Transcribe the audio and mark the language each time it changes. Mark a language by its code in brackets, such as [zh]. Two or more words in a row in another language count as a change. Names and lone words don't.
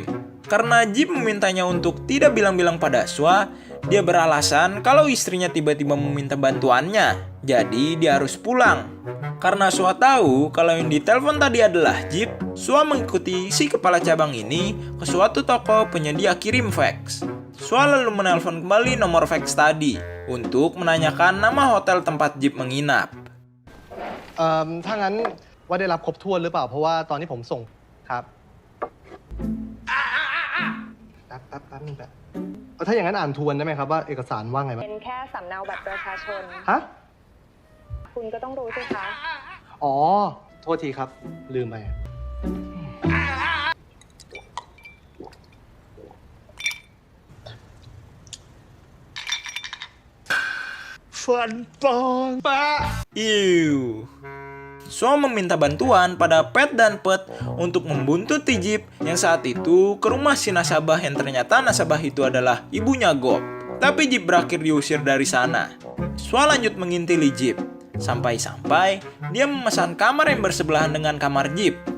[id] Karena Jeep memintanya untuk tidak bilang-bilang pada Sua, dia beralasan kalau istrinya tiba-tiba meminta bantuannya, jadi dia harus pulang. Karena Sua tahu kalau yang ditelepon tadi adalah Jeep, Sua mengikuti si kepala cabang ini ke suatu toko penyedia kirim fax. Sua lalu menelpon kembali nomor fax tadi untuk menanyakan nama hotel tempat Jeep menginap. [th] ถ้างั้นว่าได้รับครบถ้วนหรือเปล่าเพราะว่าตอนที่ผมส่งครับแป๊บนึงแบบถ้าอย่างนั้นอ่านทวนได้ไหมครับว่าเอกสารว่าไงบ้าง เป็นแค่สำเนาบัตรประชาชน ฮะ คุณก็ต้องรู้สิคะ อ๋อโทษทีครับลืมไปฟันปลอมปะ [id] Sua meminta bantuan pada Pet dan Pet untuk membuntuti Jeep yang saat itu ke rumah si nasabah yang ternyata nasabah itu adalah ibunya Gop. Tapi Jeep berakhir diusir dari sana. Sua lanjut mengintili Jeep. Sampai-sampai dia memesan kamar yang bersebelahan dengan kamar Jeep.